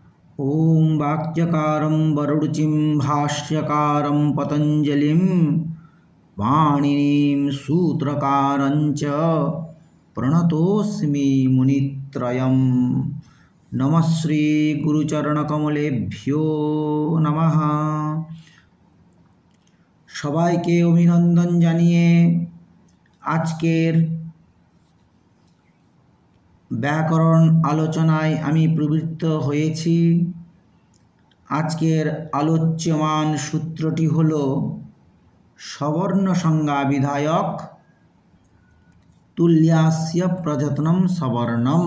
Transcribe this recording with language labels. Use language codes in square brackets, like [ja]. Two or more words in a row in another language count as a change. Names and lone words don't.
[sa] ॐ वाक्यकारं वरुणिं भाष्यकारं पतञ्जलिं पाणिनीं सूत्रकारञ्च प्रणतोऽस्मि मुनित्रयं। नमः श्रीगुरुचरणकमलेभ्यो नमः। [bn] সবাইকে অভিনন্দন জানিয়ে আজকের ব্যাকরণ আলোচনায় আমি প্রবৃত্ত হয়েছি। আজকের আলোচ্যমান সূত্রটি হল সবর্ণ সংজ্ঞা বিধায়ক [sa] তুল্যাস্য প্রযত্নম সবর্ণম।